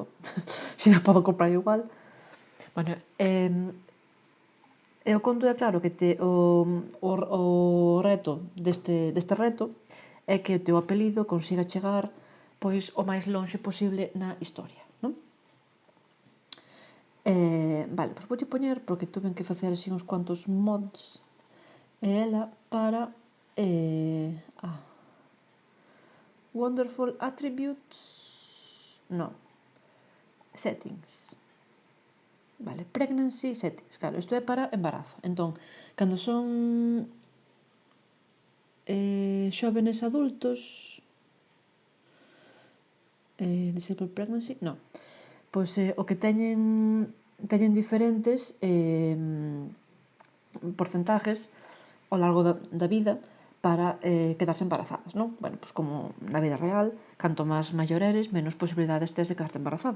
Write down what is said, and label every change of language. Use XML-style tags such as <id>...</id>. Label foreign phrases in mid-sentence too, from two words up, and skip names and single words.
<gl>Se non podo comprar igual... Bueno, o conto é claro que o reto deste reto é que o teu apelido consiga chegar pois o máis lonxe posible na historia, non? Vale, pois voulle poñer porque tuve que facer así uns cuantos mods e ela para</gl> <en>wonderful attributes</en> <gl>no settings.</gl> <en>Vale, pregnancy settings,</en> <gl>claro, isto é para embarazo. Entón, cando son xóvenes adultos,</gl> <en>disabled pregnancy,</en> <gl>non. Pois o que teñen diferentes porcentajes ao largo da vida para quedarse embarazadas, non? Bueno, pois como na vida real, canto máis maior eres, menos posibilidades tes de quedarte embarazada.</gl>